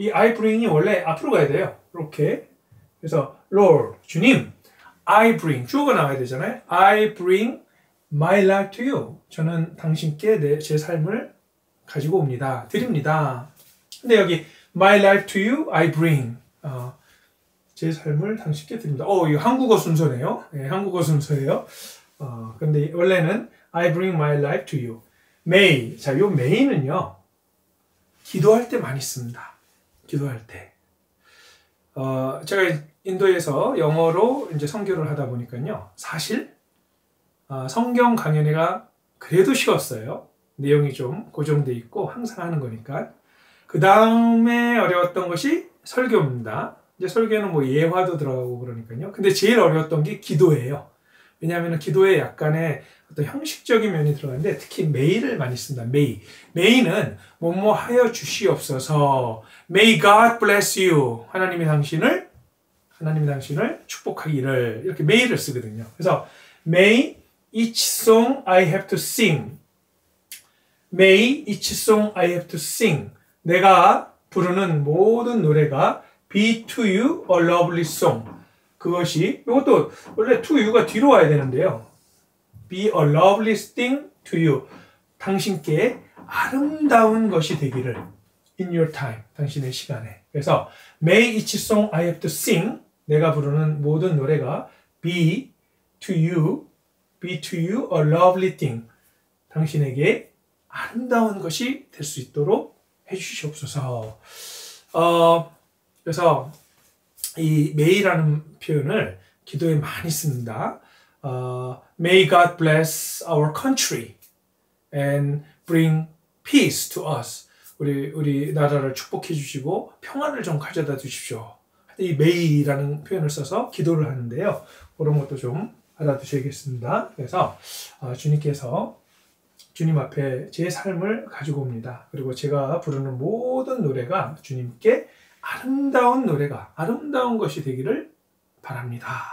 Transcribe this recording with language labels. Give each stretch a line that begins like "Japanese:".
Korean: 이
English: I bring
Korean: 이 원래 앞으로 가야 돼요. 이렇게. 그래서 Lord, 주님, I bring, 주어가 나와야 되잖아요.
English: I bring my life to you.
Korean: 저는 당신께 제 삶을 가지고 옵니다. 드립니다. 근데 여기
English: my life to you, I bring.
Korean: 제 삶을 당신께 드립니다. 이거 한국어 순서네요. 네, 한국어 순서예요. 근데 원래는
English: I bring my life to you.
Korean: may. 자, 요 may는요. 기도할 때 많이 씁니다. 기도할 때. 제가 인도에서 영어로 이제 선교를 하다 보니까요. 사실 성경 강연회가 그래도 쉬웠어요. 내용이 좀 고정돼 있고 항상 하는 거니까. 그 다음에 어려웠던 것이 설교입니다. 이제 설교는 뭐 예화도 들어가고 그러니까요. 근데 제일 어려웠던 게 기도예요. 왜냐하면 기도에 약간의 어떤 형식적인 면이 들어가는데 특히 메이를 많이 씁니다. 메이는 뭐뭐 하여 주시옵소서.
English: May God bless you.
Korean: 하나님이 당신을 축복하기를. 이렇게 메이를 쓰거든요. 그래서
English: May each song I have to sing. May each song I have to sing.
Korean: 내가 부르는 모든 노래가
English: be to you a lovely song.
Korean: 그것이 이것도 원래
English: to you
Korean: 가 뒤로 와야 되는데요.
English: be a lovely thing to you.
Korean: 당신께 아름다운 것이 되기를.
English: in your time.
Korean: 당신의 시간에. 그래서
English: may each song I have to sing.
Korean: 내가 부르는 모든 노래가
English: be to you a lovely thing.
Korean: 당신에게 아름다운 것이 될 수 있도록 해주시옵소서. 그래서 이 may라는 표현을 기도에 많이 씁니다.
English: May God bless our country and bring peace to us.
Korean: 우리 나라를 축복해 주시고 평안을 좀 가져다 주십시오. 이 may라는 표현을 써서 기도를 하는데요. 그런 것도 좀 알아두셔야겠습니다. 그래서 주님께서 주님 앞에 제 삶을 가지고 옵니다. 그리고 제가 부르는 모든 노래가 주님께 아름다운 노래가, 아름다운 것이 되기를 바랍니다.